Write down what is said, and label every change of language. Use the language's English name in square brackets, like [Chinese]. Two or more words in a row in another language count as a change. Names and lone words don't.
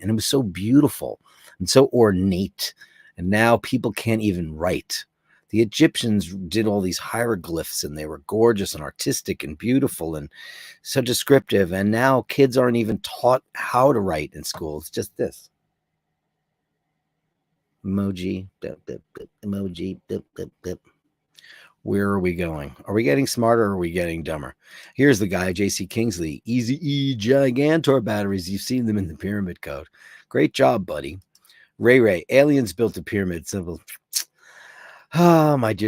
[English] And it was so beautiful and so ornate. And now people can't even write. The Egyptians did all these hieroglyphs, and they were gorgeous and artistic and beautiful and so descriptive. And now kids aren't even taught how to write in school. It's just this. Emoji, bip, bip, bip, emoji, bip, bip, bip. Where are we going? Are we getting smarter, or are we getting dumber? Here's the guy, J.C. Kingsley. Easy E Gigantor batteries. You've seen them in the Pyramid Code. Great job, buddy. Ray, aliens built a pyramid symbol. Oh, my dears.